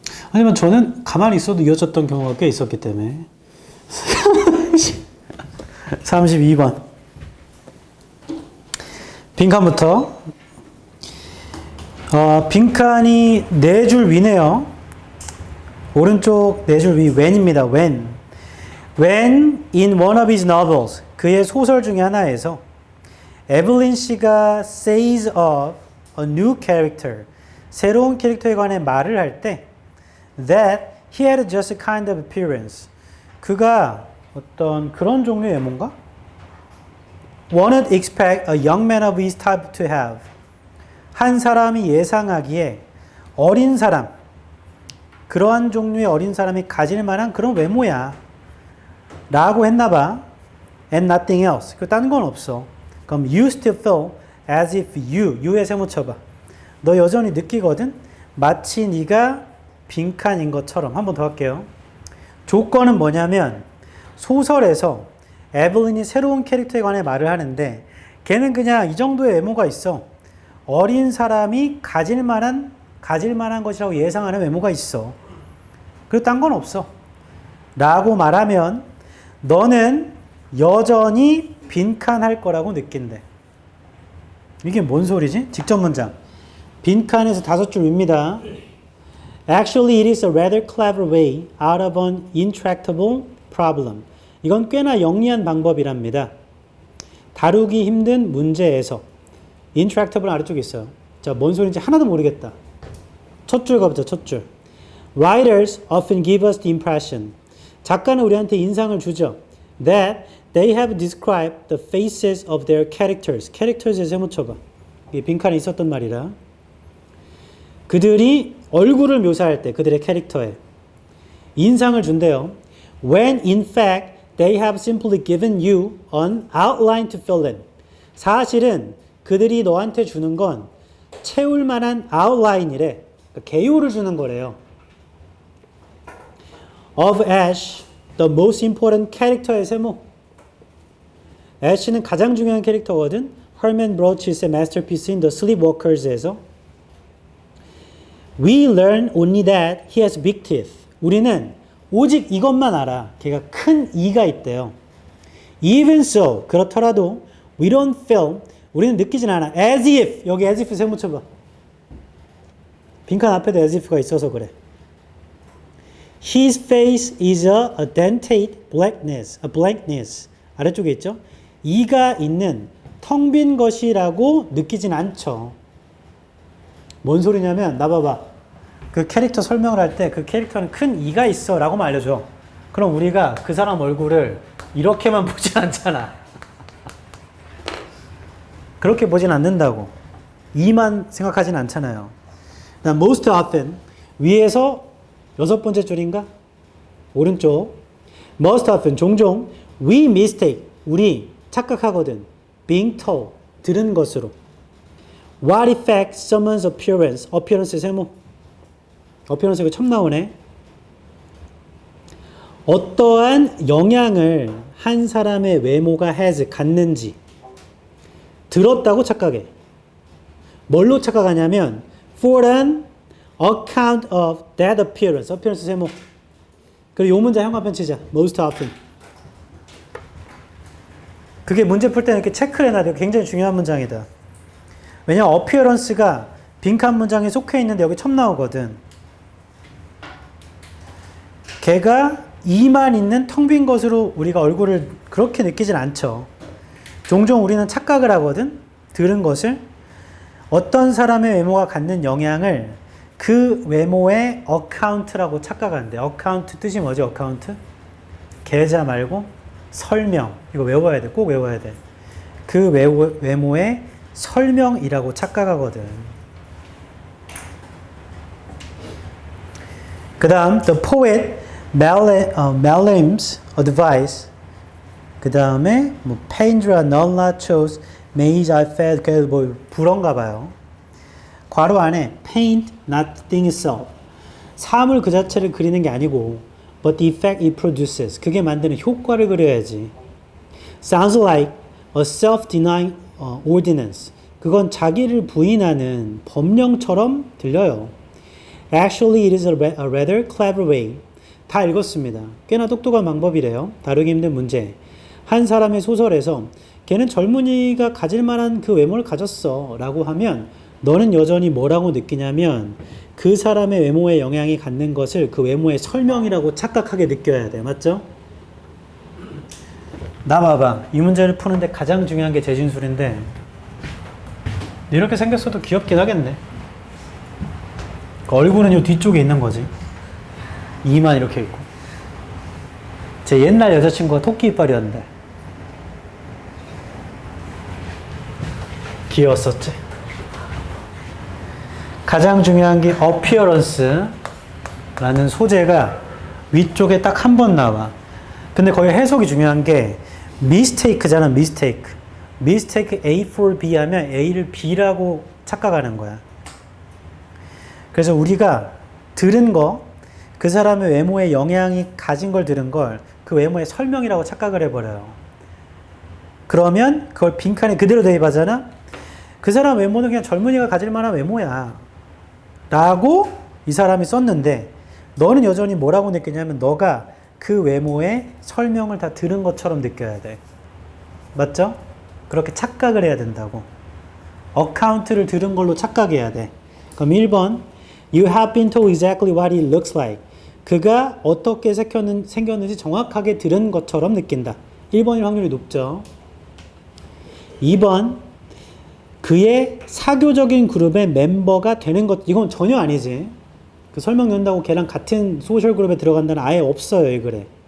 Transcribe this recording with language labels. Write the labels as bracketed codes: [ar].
[ko] 하지만 저는 가만히 있어도 이어졌던 경우가 꽤 있었기 때문에 32번 빈칸부터 빈칸이 4줄 위네요. 오른쪽 4줄 위 when입니다. [en] when in one of his novels [ko] 그의 소설 중에 하나에서 에블린 씨가 [en] says of a new character [ko] 새로운 캐릭터에 관해 말을 할 때 [en] that he had just a kind of appearance [ko] 그가 어떤 그런 종류의 외모인가? [en] One would expect a young man of his type to have [ko] 한 사람이 예상하기에 어린 사람 그러한 종류의 어린 사람이 가질 만한 그런 외모야 라고 했나봐. [en] And nothing else. [ko] 그 딴 건 없어. [en] 그럼 you still feel as if you [ko] 의 세모 쳐봐. 너 여전히 느끼거든? 마치 네가 빈칸인 것처럼. 한 번 더 할게요. 조건은 뭐냐면 소설에서 에블린이 새로운 캐릭터에 관해 말을 하는데 걔는 그냥 이 정도의 외모가 있어. 어린 사람이 가질 만한 것이라고 예상하는 외모가 있어. 그리고 딴 건 없어. 라고 말하면 너는 여전히 빈칸할 거라고 느낀대. 이게 뭔 소리지? 직접 문장. 빈칸에서 5줄 윗니다. [en] Actually, it is a rather clever way out of an intractable problem. [ko] 이건 꽤나 영리한 방법이랍니다. 다루기 힘든 문제에서. intractable 아래쪽에 있어요. 자, 뭔 소리인지 하나도 모르겠다. 첫 줄 가보자, 첫 줄. [en] Writers often give us the impression. [ko] 작가는 우리한테 인상을 주죠. [en] That they have described the faces of their characters. [ko] characters에 세모 쳐봐. 이게 빈칸에 있었던 말이라. 그들이 얼굴을 묘사할 때 그들의 캐릭터에 인상을 준대요. [en] When in fact they have simply given you an outline to fill in. [ko] 사실은 그들이 너한테 주는 건 채울 만한 outline이래. 그러니까 개요를 주는 거래요. [en] Of Ash, the most important character의 세모. [ko] Ash는 가장 중요한 캐릭터거든. [en] Herman Broch's masterpiece in The Sleepwalkers에서 We learn only that he has big teeth. [ko] 우리는 오직 이것만 알아. 걔가 큰 이가 있대요. [en] Even so, [ko] 그렇더라도 [en] we don't feel, [ko] 우리는 느끼진 않아. [en] As if, [ko] 여기 [en] as if [ko] 세모 쳐봐. 빈칸 앞에도 as if가 있어서 그래. [en] His face is a dentate blankness. [ko] 아래쪽에 있죠? 이가 있는 텅 빈 것이라고 느끼진 않죠. 뭔 소리냐면 나 봐봐. 그 캐릭터 설명을 할 때 그 캐릭터는 큰 이가 있어 라고만 알려줘. 그럼 우리가 그 사람 얼굴을 이렇게만 보진 않잖아. 그렇게 보진 않는다고. 이만 생각하진 않잖아요. most often 위에서 6번째 줄인가? 오른쪽. [en] Most often, [ko] 종종 [en] we mistake, [ko] 우리 착각하거든. [en] being told, 들은 것으로. What effect someone's appearance, appearance 세모. appearance [ko] 이거 처음 나오네. 어떠한 영향을 한 사람의 외모가 갖는지 들었다고 착각해. 뭘로 착각하냐면 [en] for an account of that appearance. [ko] appearance 세모. 그리고 이 문제 형광펜 치자. [en] most often. [ko] 그게 문제 풀 때는 이렇게 체크를 해놔야 돼요. 굉장히 중요한 문장이다. 왜냐면 appearance가 빈칸 문장에 속해 있는데 여기 처음 나오거든. 걔가 이만 있는 텅 빈 것으로 우리가 얼굴을 그렇게 느끼진 않죠. 종종 우리는 착각을 하거든. 들은 것을. 어떤 사람의 외모가 갖는 영향을 그 외모의 어카운트라고 착각하는데, 어카운트 뜻이 뭐지? 어카운트? 계좌 말고 설명. 이거 외워야 돼. 꼭 외워야 돼. 그 외모의 설명이라고 착각하거든. 그 다음 [en] the poet Malam's advice. [ko] 그 다음에 뭐 [fr] Pendra nulla chose made I fed [ko] 뭐 불어인가 봐요. 괄호 안에 [en] paint not the thing itself. [ko] 사물 그 자체를 그리는 게 아니고 [en] but the effect it produces. [ko] 그게 만드는 효과를 그려야지. [en] Sounds like a self-denying ordinance. [ko] 그건 자기를 부인하는 법령처럼 들려요. [en] Actually, it is a rather clever way. [ko] 다 읽었습니다. 꽤나 똑똑한 방법이래요. 다루기 힘든 문제. 한 사람의 소설에서 걔는 젊은이가 가질 만한 그 외모를 가졌어 라고 하면 너는 여전히 뭐라고 느끼냐면 그 사람의 외모에 영향이 갖는 것을 그 외모의 설명이라고 착각하게 느껴야 돼. 맞죠? 나 봐봐. 이 문제를 푸는데 가장 중요한 게 재진술인데 이렇게 생겼어도 귀엽긴 하겠네. 얼굴은 요 뒤쪽에 있는 거지. 이만 이렇게 있고. 제 옛날 여자친구가 토끼 이빨이었는데 귀여웠었지. 가장 중요한 게 appearance라는 소재가 위쪽에 딱 한 번 나와. 근데 거기 해석이 중요한 게 mistake잖아. mistake A for B 하면 A를 B라고 착각하는 거야. 그래서 우리가 들은 거, 그 사람의 외모에 영향이 가진 걸 들은 걸 그 외모의 설명이라고 착각을 해버려요. 그러면 그걸 빈칸에 그대로 대입하잖아. 그 사람 외모는 그냥 젊은이가 가질 만한 외모야 라고 이 사람이 썼는데 너는 여전히 뭐라고 느끼냐면 너가 그 외모의 설명을 다 들은 것처럼 느껴야 돼. 맞죠? 그렇게 착각을 해야 된다고. 어카운트를 들은 걸로 착각해야 돼. 그럼 1번 [en] You have been told exactly what it looks like. [ko] 그가 어떻게 생겼는지 정확하게 들은 것처럼 느낀다. 1번일 확률이 높죠. 2번 그의 사교적인 그룹의 멤버가 되는 것. 이건 전혀 아니지. 그 설명 넣는다고 걔랑 같은 소셜 그룹에 들어간다는 아예 없어요. 이 글에.